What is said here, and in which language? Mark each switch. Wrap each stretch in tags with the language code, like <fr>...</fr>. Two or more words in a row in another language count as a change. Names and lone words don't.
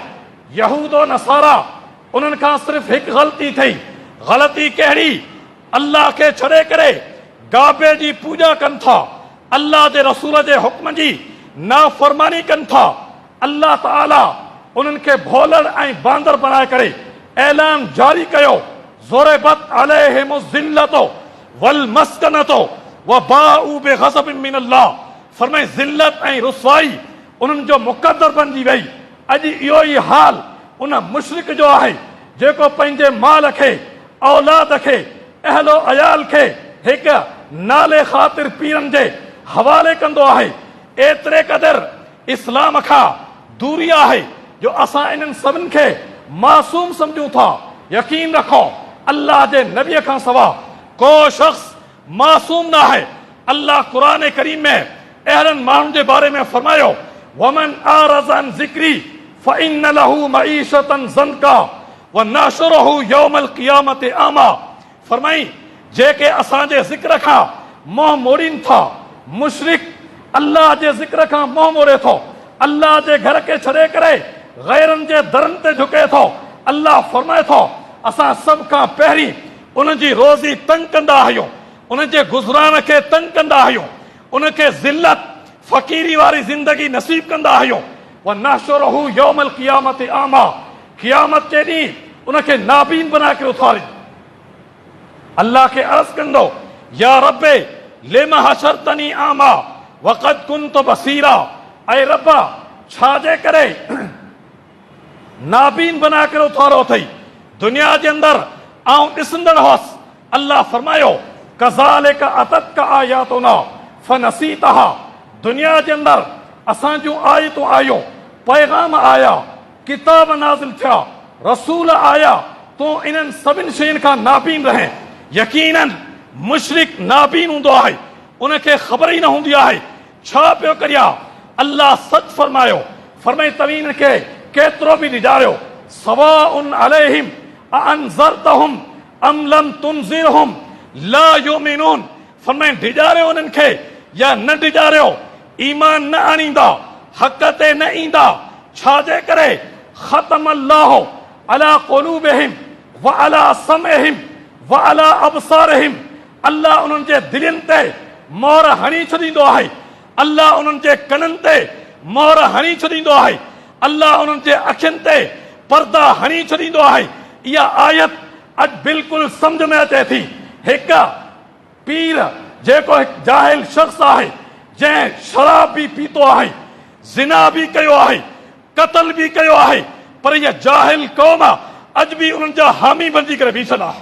<sd>यहूदो नसारा उन्हनि खां सिर्फ़ु हिकु ग़लती थी। ग़लती कहिड़ी? अल्लाह खे छॾे करे गाबे जी पूॼा कनि था, अल्लाह जे रसूल जे हुक्म जी नाफ़रमानी कनि था। अल्लाह ताला उन्हनि खे भोलड़ ऐं बांदर बनाए करे ऐलान जारी कयो,</sd> <ar>ضربت عليهم الذلة والمسكنة وباءوا بغضب من الله.</ar> <sd>फरमाए ज़िल्लत ऐं रुसवाई उन्हनि जो मुक़द्दर बणिजी वई। अॼु इहो ई हाल उन मुशरिक जो आहे जेको पंहिंजे माल खे, औलाद खे, अहलो अयाल खे हिकु नाले ख़ातिर पीरनि जे हवाले कंदो आहे। एतिरे क़दुरु इस्लाम खां दूरी आहे जो असां इन्हनि सभिनि खे मासूम सम्झूं था। यकीन रखो अल्लाह जे नबीअ खां सवाइ को शख़्स मासूम न आहे। अल्लाह क़ुरान करीम में अहिड़नि माण्हुनि जे बारे में फरमायो,</sd> <ar>ومن أعرض عن ذكري فإن له معيشة ضنكا ونحشره يوم القيامة أعمى.</ar> <sd>फरमाई जेके असांजे ज़िक्र खां मोह मोड़ीनि था, मुशरिक अल्लाह जे ज़िक्र खां मोह मोड़े थो, अल्लाह जे घर खे छॾे करे ग़ैरनि जे दरनि ते झुके थो। अल्लाह फरमाए थो असां सभ खां पहिरीं उन जी रोज़ी तंग कंदा आहियूं, उन जे गुज़रान खे तंग कंदा आहियूं, उनखे ज़िल्लत फ़क़ीरी वारी ज़िंदगी नसीब कंदा आहियूं।</sd> <ar>ونحشره يوم القيامة أعمى.</ar> <sd>क़ियामत जे ॾींहुं उनखे नाबीन बना करे उथारी। अल्लाह के अर्ज कंदो,</sd> <ar>يا رب لم حشرتني أعمى وقد كنت بصيرا,</ar> <sd>ऐ रब्बा छाजे करे नाबीन बना करे उथारो थई, दुनिया जे अंदर आऊं ॾिसंदड़ हुअसि। अल्लाह फरमायो,</sd> <ar>كذلك أتتك آياتنا فنسيتها,</ar> <sd>दुनिया जे अंदर असां जूं आयतूं आयूं, पैगाम आया, किताब नाज़िल थिया, रसूल आया, तो इन्हनि सभिनि शयुनि खां नाबीन रहे। यकीनन मुशरिक नाबीन हूंदो आहे, उनखे ख़बर ई न हूंदी आहे छा पियो करिया। अल्लाह सच फरमायो, फरमाई तवीन खे केतिरो बि ॾिॼारियो,</sd> <ar>سواء عليهم أأنذرتهم أم لم تنذرهم لا يؤمنون,</ar> <sd>फरमाई ॾिॼारियो उन्हनि खे या न ॾिॼारियो, ईमान न आणींदा, हक़ ते न ईंदा। छाजे करे,</sd> <ar>ختم الله على قلوبهم وعلى سمعهم وعلى أبصارهم,</ar> <sd>अल्लाह उन्हनि जे दिलनि ते मोहर हणी छॾींदो आहे, अल्लाह उन्हनि जे कननि ते मोहर हणी छॾींदो आहे, अल्लाह उन्हनि जे अखियुनि ते पर्दा हणी छॾींदो आहे। इहा आयत अॼु बिल्कुलु सम्झ में अचे थी। हिकु पीर जेको हिकु जाहिल शख़्स आहे, जंहिं शराब बि पीतो आहे, ज़िना बि कयो आहे, क़त्ल बि कयो आहे, पर इहा जाहिल क़ौम अॼु बि उन्हनि जा हामी बणिजी करे बीठल आहे।</sd>